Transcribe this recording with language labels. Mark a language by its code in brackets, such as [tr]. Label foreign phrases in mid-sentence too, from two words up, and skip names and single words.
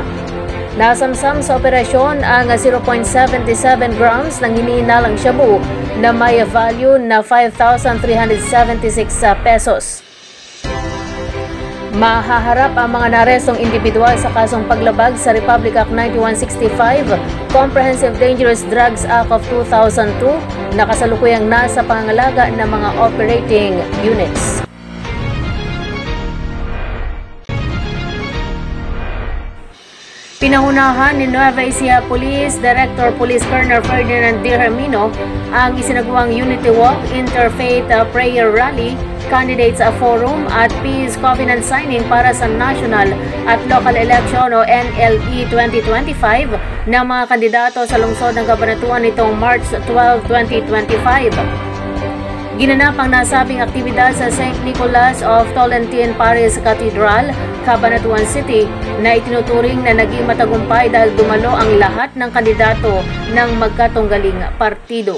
[tl] Nasamsam sa operasyon ang 0.77 grams ng hinihinalang shabu na may value na 5,376 pesos. Mahaharap ang mga narestong individual sa kasong paglabag sa Republic Act 9165, Comprehensive Dangerous Drugs Act of 2002 na kasalukuyang nasa pangangalaga ng mga operating units. Pinahunahan ni Nueva Ecija Police Director Police Colonel Ferdinand D. Hermino ang isinagawang Unity Walk, Interfaith Prayer Rally, Candidates Forum at Peace Covenant Signing para sa National at Local Election o NLE 2025 ng mga kandidato sa lungsod ng kabanatuan nitong March 12, 2025. Ginanap ang nasabing aktibidad sa St. Nicholas of Tolentine Parish Cathedral, Cabanatuan City na itinuturing na naging matagumpay dahil dumalo ang lahat ng kandidato ng magkatunggaling partido.